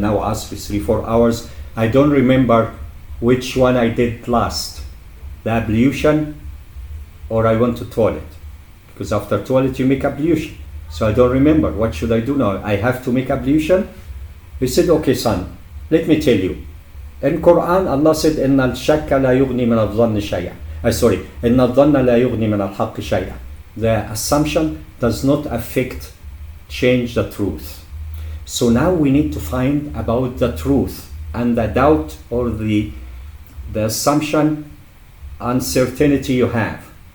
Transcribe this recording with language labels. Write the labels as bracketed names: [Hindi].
[English] Now Asr 3-4 hours. I don't remember which one I did last, the ablution or I went to toilet, because after toilet you make ablution. So I don't remember. What should I do now? I have to make ablution? He said, okay son, let me tell you. In Quran, Allah said, [Arabic] إِنَّ الشَّكَّ لَا يُغْنِي مِنَ الظَّنِّ شَيْئًا. إِنَّ الظَّنَّ لَا يُغْنِي مِنَ الْحَقِّ شَيْئًا. [English] The assumption does not change the truth. So now we need to find about the truth and the doubt or the assumption, uncertainty you have.